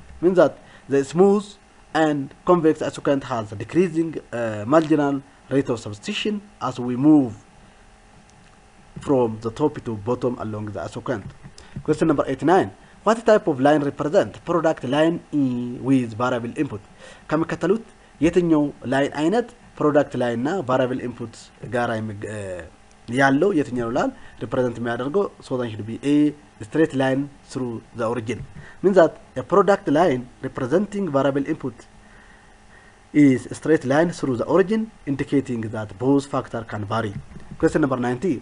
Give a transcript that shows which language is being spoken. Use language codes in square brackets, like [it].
[en] Means that the smooth and convex isocant has a decreasing marginal rate of substitution as we move from the top to bottom along the isocant. Question number 89. What type of line represent product line with variable input? [am] ከሚከተሉት የትኛው ላይን አይነት ፕሮዳክት ላይ እና ቫሪያብል ኢንፑት ጋራ ያለው የትኛው ይላል ሪፕሬዘንት የሚያደርገው? [en] So that should be A, straight line through the origin. Means that a product line representing variable input is a straight line through the origin, indicating that both factors can vary. Question number 90.